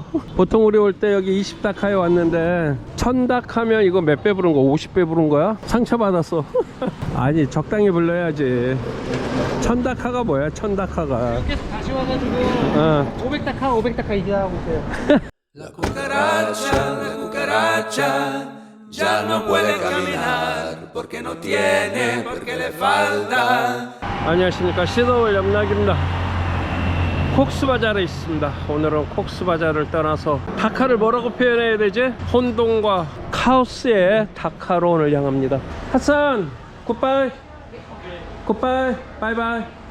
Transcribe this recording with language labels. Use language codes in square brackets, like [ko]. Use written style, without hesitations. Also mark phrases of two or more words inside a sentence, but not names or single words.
[ko] 보통 우리 올 때 여기 20다카에 왔는데 1000다카면 이거 몇 배 부른 거? 50배 부른 거야? 상처받았어. 아니, 적당히 불러야지. 1000다카가 뭐야? 1000다카가 계속 다시 와가지고 500다카 이제 하고 있어요. [es] La cucaracha ya no puede caminar porque no tiene, porque le falta. [ko] 안녕하십니까, 시더월 염락입니다. 콕스바자르에 있습니다. 오늘은 콕스바자르를 떠나서 다카를 뭐라고 표현해야 되지? 혼돈과 카오스의 다카로 오늘 향합니다. 하산 [en] goodbye goodbye bye bye.